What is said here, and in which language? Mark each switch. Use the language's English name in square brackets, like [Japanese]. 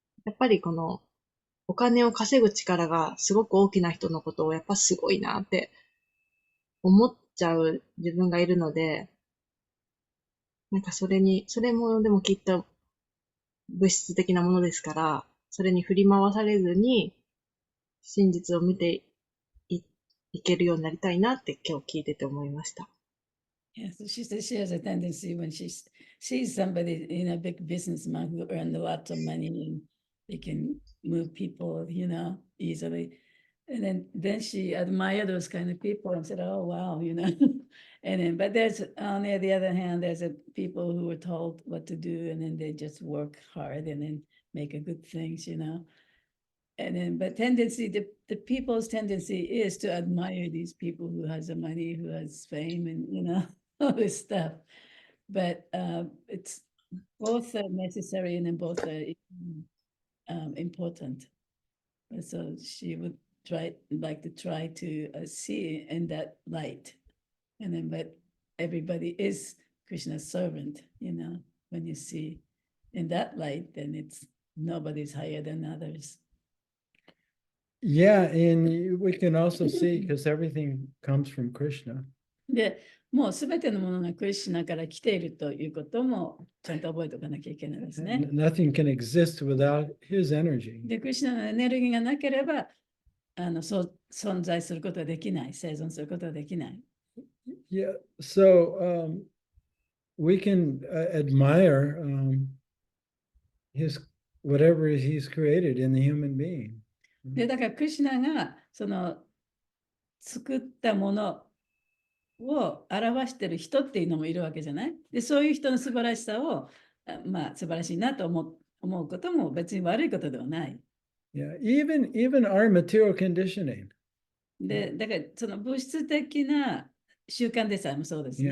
[Japanese] やっぱりこのお金を稼ぐ力がすごく大きな人のことをやっぱすごいなって思っちゃう自分がいるので、なんかそれもでもきっと物質的なものですから、それに振り回されずに、真実を見ていけるようになりたいなって今日聞いてて思いました。 [English] Yes, she said she has a tendency when she sees somebody in a big businessman who earned a lot of money and they can move people, easily. And then she admired those kind of people and said, "Oh wow," but there's on the other hand, there's people who were told what to do and then they just work hard and then make a good things. But the people's tendency is to admire these people who has the money, who has fame, and all this stuff. But it's both are necessary and then both are important. And so she would try to see in that light, but everybody is Krishna's servant. When you see in that light, then it's nobody's higher than others. Yeah, and we can also see because everything comes from Krishna. [Japanese] で、もうすべてのものがクリシュナから来ているということもちゃんと覚えておかなきゃいけないですね。 [English] Nothing can exist without his energy. [Japanese] で、クリシュナのエネルギーがなければ、そう存在することはできない、生存することはできない。 [English] Yeah, so we can admire whatever he's created in the human being. [Japanese] で、だからクリシュナがその作ったものを表している人っていうのもいるわけじゃない。で、そういう人の素晴らしさを、素晴らしいなと思うことも別に悪いことではない。 [English] Yeah, even our material conditioning. [Japanese] で、だからその物質的な習慣でさえもそうですね。